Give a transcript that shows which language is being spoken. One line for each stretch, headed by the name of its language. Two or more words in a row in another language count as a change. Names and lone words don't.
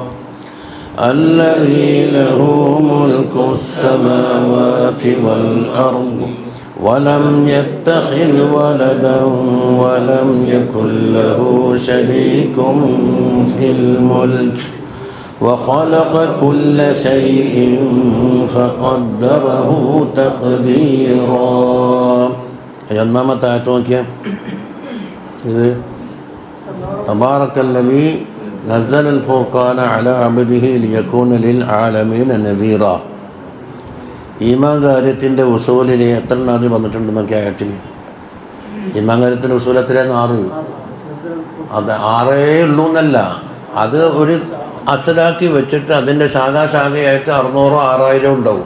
Arabic: الذي له ملك السماوات والأرض ولم يتخذ ولدا ولم يكن له شريك في الملك وخلق كل شيء فقدره تقديرا.
Malayalam: ഒന്നാമത്തെ ആയത്ത് നോക്കിയാൽ ഇത്
Arabic: تبارك الذي نزل الفرقان على عبده ليكون للعالمين نذيرا.
Malayalam: ഈമാൻ കാര്യത്തിൻ്റെ ഉസൂലിൽ എത്ര നാദി വന്നിട്ടുണ്ടെന്നൊക്കെ ആയത്തിൽ ഈമാൻ കാര്യത്തിൻ്റെ ഉസൂൽ എത്രയാണ്? 6. അത് 6 ഉള്ളൂ എന്നല്ല, അത് ഒരു അസലാക്കി വെച്ചിട്ട് അതിൻ്റെ ശാഖാശാഖയായിട്ട് 600 6000 ഉണ്ടാവും.